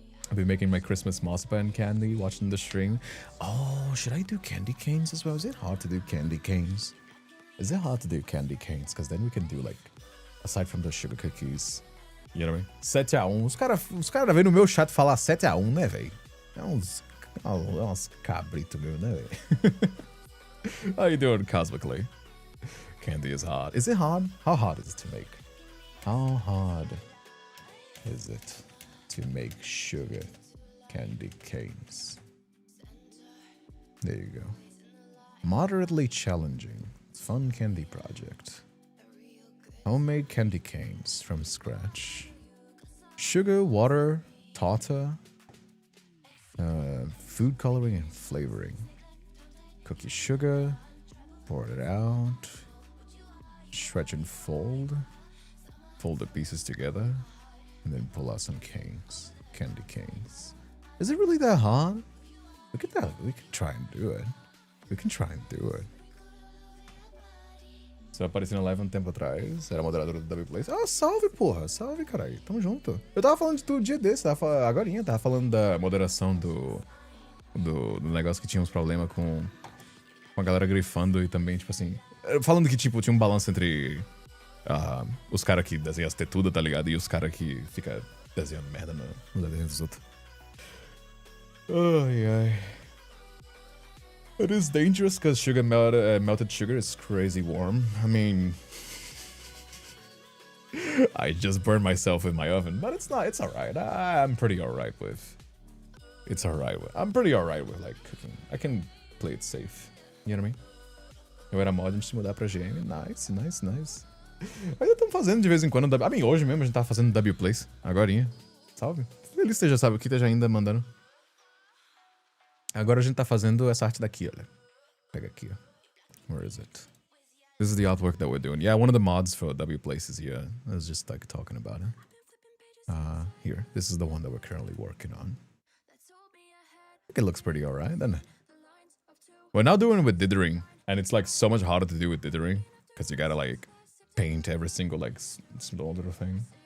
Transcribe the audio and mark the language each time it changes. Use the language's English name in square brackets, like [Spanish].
[English] I'll be making my Christmas marzipan candy, watching the stream. Oh, should I do candy canes as well? Is it hard to do candy canes? Is it hard to do candy canes? Because then we can do like, aside from the sugar cookies, you know what I mean? 7-1. [Portuguese] Os cara vêm no meu chat falar 7-1, né, velho? É uns cabrito meu, né, velho? [English] How you doing cosmically? Candy is hard. Is it hard? How hard is it to make? How hard is it to make sugar candy canes? There you go. Moderately challenging. Fun candy project. Homemade candy canes from scratch. Sugar, water, tartar, food coloring and flavoring. Cookie sugar, pour it out, stretch and fold the pieces together, and then pull out some canes, candy canes. Is it really that hard? Look at that, we can try and do it. We can try and do it. [Portuguese] Você apareceu na live um tempo atrás, era moderadora do WPlace. Ah, salve, porra, salve, caralho, tamo junto. Eu tava falando de tudo dia desse, agorinha, tava falando da moderação do negócio que tinha uns problemas com a galera grifando e também, tipo assim, falando que, tipo, tinha um balanço entre os caras que desenham as tetudas, tá ligado? E os caras que ficam desenhando merda no desenho dos outros. Ai, ai. [English] It is dangerous because melted sugar is crazy warm. I mean, I just burned myself in my oven, but it's not. It's alright. I'm pretty alright with. It's alright with. I'm pretty alright with like cooking. I can play it safe. You know what I mean? [Portuguese] Eu era mod antes de mudar pra GM. [English] Nice, nice, nice. [Portuguese] Ainda estamos fazendo de vez em quando. [English] I mean, [Portuguese] hoje mesmo a gente tava fazendo WPlace. Agorinha. Salve. Feliz que já sabe o que esteja ainda mandando. Agora a gente tá fazendo essa arte daqui, olha. Pega aqui, ó. [English] Where is it? This is the artwork that we're doing. Yeah, one of the mods for WPlace is here. I was just like talking about it. Here. This is the one that we're currently working on. I think it looks pretty alright, doesn't it? We're now doing it with dithering, and it's like so much harder to do with dithering because you gotta like paint every single like small little thing.